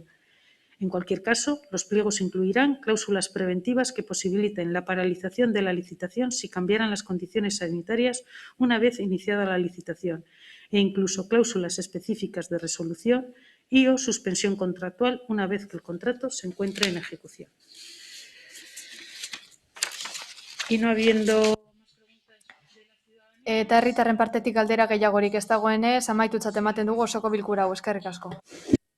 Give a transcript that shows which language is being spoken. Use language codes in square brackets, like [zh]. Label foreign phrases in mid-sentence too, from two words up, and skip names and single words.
[es] En cualquier caso, los pliegos incluirán cláusulas preventivas que posibiliten la paralización de la licitación si cambiaran las condiciones sanitarias una vez iniciada la licitación e incluso cláusulas específicas de resolución y o suspensión contractual una vez que el contrato se encuentre en ejecución. Y no habiendo... [eu] Eta herritarren partetik galdera gehiagorik ez dagoenez, amaitutzat ematen dugu osoko bilkura hau. Eskerrik asko.